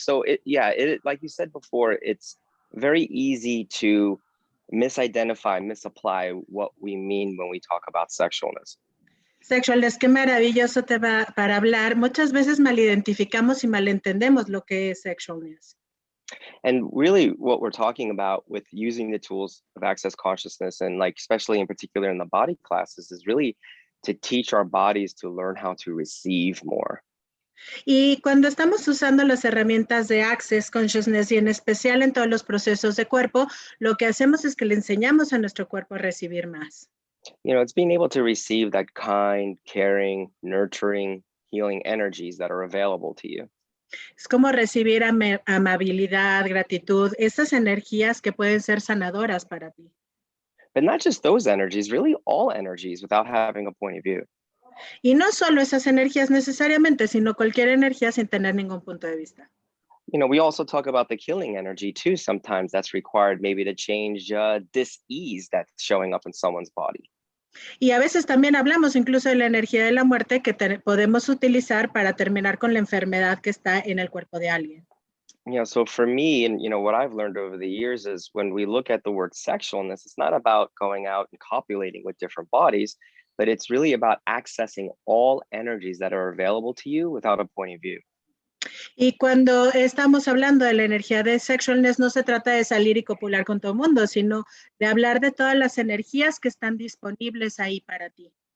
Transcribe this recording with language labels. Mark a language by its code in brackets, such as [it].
[en] So it like you said before, it's very easy to misidentify, misapply what we mean when we talk about sexualness. [es] Sexualness, qué maravilloso tema para hablar. Muchas veces malidentificamos y malentendemos lo que es sexualness. [en] And really what we're talking about with using the tools of access consciousness and like, especially in particular in the body classes, is really to teach our bodies to learn how to receive more. [es] Y cuando estamos usando las herramientas de Access Consciousness y en especial en todos los procesos de cuerpo, lo que hacemos es que le enseñamos a nuestro cuerpo a recibir más. [en] You know, it's being able to receive that kind, caring, nurturing, healing energies that are available to you. [es] Es como recibir amabilidad, gratitud, esas energías que pueden ser sanadoras para ti. [en] But not just those energies, really all energies without having a point of view. [es] Y no solo esas energías necesariamente, sino cualquier energía sin tener ningún punto de vista. [en] You know, we also talk about the killing energy too. Sometimes that's required maybe to change dis-ease that's showing up in someone's body. [es] Y a veces también hablamos incluso de la energía de la muerte que podemos utilizar para terminar con la enfermedad que está en el cuerpo de alguien. [en] You know, so for me, and you know, what I've learned over the years is when we look at the word sexualness, it's not about going out and copulating with different bodies, but it's really about accessing all energies that are available to you without a point of view. [es] Y cuando estamos hablando de la energía de sexualness, no se trata de salir y copular con todo el mundo, sino de hablar de todas las energías que están disponibles ahí para ti.